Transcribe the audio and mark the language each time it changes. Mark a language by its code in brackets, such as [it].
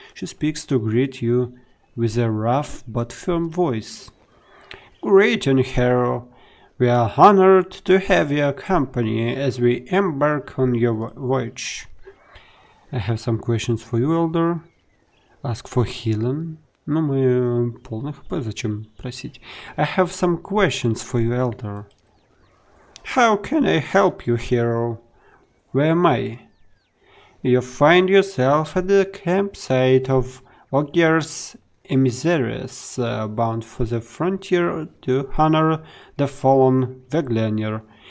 [en] She speaks to greet you with a rough but firm voice. Greeting, hero. We are honored to have your company as we embark on your voyage. I have some questions for you, Elder. Ask for healing. [ru] Ну, мы полный хп, зачем просить? [en] I have some questions for you, Elder. How can I help you, hero? Where am I? You find yourself at the campsite of Ogier's emissaries, bound for the frontier to honor the fallen Veglanier.